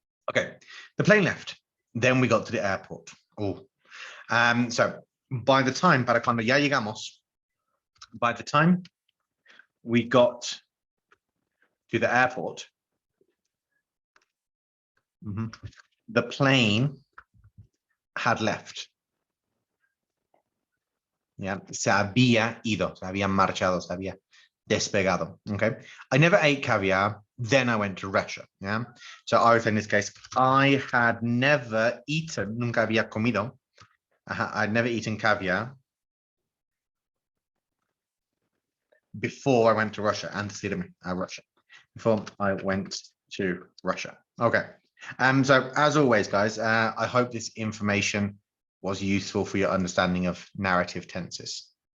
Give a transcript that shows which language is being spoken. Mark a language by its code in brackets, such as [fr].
[en] Okay, the plane left. Then we got to the airport. Oh, so by the time, [es] para cuando ya llegamos, [en] by the time we got to the airport, the plane had left. [es] Yeah, se había ido, se había marchado, se había despegado. [en] Okay, I never ate caviar. Then I went to Russia. Yeah, so I would say in this case, I had never eaten, [es] nunca había comido. [en] I'd never eaten caviar before I went to Russia, [es] antes de irme a Russia. [en] Before I went to Russia. Okay. So as always, guys, I hope this information was useful for your understanding of narrative tenses.